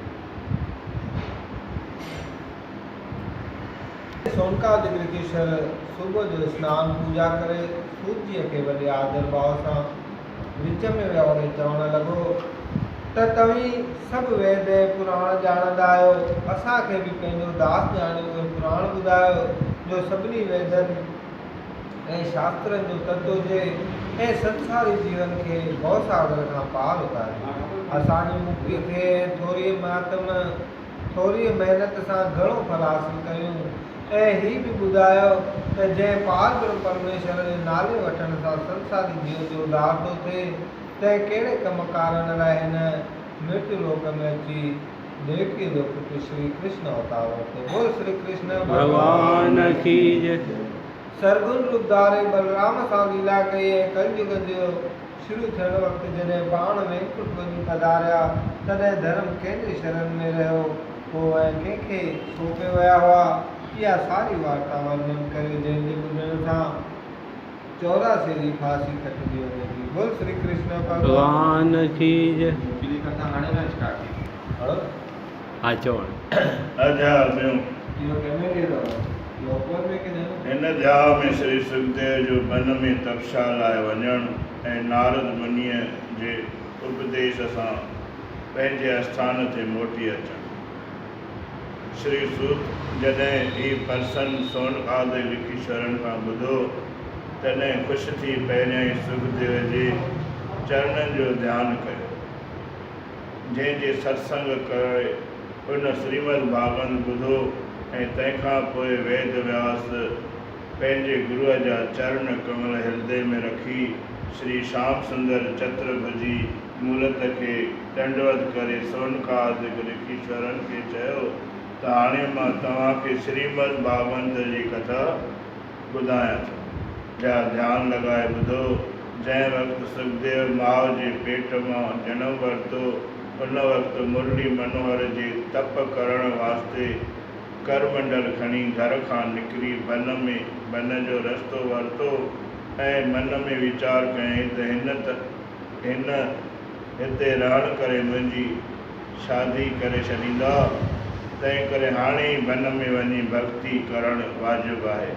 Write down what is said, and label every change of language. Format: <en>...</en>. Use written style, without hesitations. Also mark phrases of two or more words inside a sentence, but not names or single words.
<sd>सोनकादिक ऋषिशर सुबुह जो सनानु पूजा करे सूत जीअ खे वॾे आदर भाव सां विच में वियो ऐं चवणु लॻो त तव्हीं सभु वेद ऐं पुराण ॼाणंदा आहियो, असांखे बि पंहिंजो दास ॼाणियो उहे पुराण ॿुधायो जो सभिनी वेदनि ऐं शास्त्रनि जो तत्व हुजे ऐं संसारी जीवन खे भवसागर खां पार उतारे असांजी मुक्ति थिए। थोरी महिनत सां घणो फल हासिल कयूं ऐं हीअ बि ॿुधायो त जंहिं पार ब्रह्म परमेश्वर जे नाले वठण सां संसारी जीवन जो उद्धार थो थिए त कहिड़े कम कारण लाइ हिन मृत्यु लोक में अची देवकी जो पुटु श्री कृष्ण अवतार वरितो।</sd> <hi>बोल श्री कृष्ण भगवान की जय।</hi> <sd>सरगुण रूप धारे बलराम सां लीला कई ऐं कलयुग जो शुरू थियण वक़्तु जॾहिं पाण वैकुंठ वञी पधारिया तॾहिं धर्म कंहिंजे शरण में रहियो हो ऐं कंहिंखे सौंपे विया हुआ। इहा सारी वार्ता वर्णन करे जंहिंजे ॿुधण सां 84 जी फांसी कटजी वञे थी।</sd> <hi>बोल श्री कृष्ण भगवान की जय।</hi> <sd>पिछली कथा हाणे न स्टार्ट थी। हा चवण अध्याय में इहो कंहिंमें ॾिनो लोकवर में की न? हिन अध्याय में श्री सुखदेव जो वन में तपस्या लाइ वञणु ऐं नारद मुनीअ जे उपदेश सां पंहिंजे आस्थान ते मोटी अचणु। श्री सूत जॾहिं ही प्रसन्न सोनकादिक ऋषिशरन खां ॿुधो तॾहिं ख़ुशि थी पहिरियां ई सुखदेव जे चरणनि जो ध्यानु कयो, जंहिंजे सत्संग करे उन श्रीमद भागवत ॿुधो ऐं तंहिंखां पोइ वेद व्यास पंहिंजे गुरुअ जा चरण कमल हृदय में रखी श्री श्याम सुंदर चतुर्भुजी मूर्त खे दंडवत करे सोनकादिक ऋषिशरन खे चयो त हाणे मां तव्हांखे श्रीमद भागवत जी कथा ॿुधायां थो। जा ध्यानु लॻाए ॿुधो। जंहिं वक़्तु सुखदेव माउ जे पेट मां जनमु वरितो उन वक़्तु मुरली मनोहर जे तप करण वास्ते करमंडल खणी घर खां निकिरी वन जो रस्तो वरितो ऐं मन में वीचार कयईं त हिन हिते रहण करे मुंहिंजी शादी करे छॾींदा, तंहिं करे हाणे ई वन में वञी भक्ति करणु वाजिबु आहे।</sd>